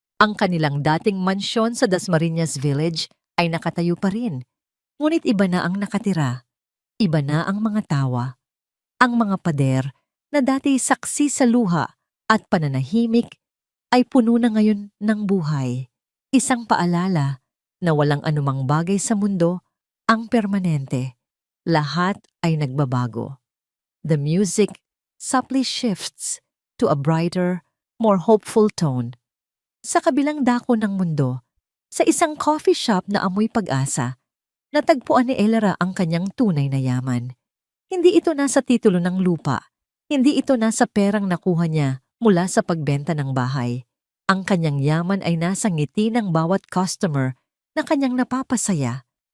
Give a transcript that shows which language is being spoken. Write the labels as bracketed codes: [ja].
[tl] Ang kanilang dating mansyon sa Dasmariñas Village ay nakatayo pa rin, ngunit iba na ang nakatira, iba na ang mga tawa, ang mga pader na dati saksi sa luha at pananahimik ay puno na ngayon ng buhay. Isang paalala na walang anumang bagay sa mundo ang permanente. Lahat ay nagbabago. [en] The music subtly shifts to a brighter, more hopeful tone. [tl] Sa kabilang dako ng mundo, sa isang coffee shop na amoy pag-asa, natagpuan ni Elera ang kanyang tunay na yaman. Hindi ito nasa titulo ng lupa. Hindi ito nasa perang nakuha niya mula sa pagbenta ng bahay. Ang kanyang yaman ay nasa ngiti ng bawat customer na kanyang napapasaya.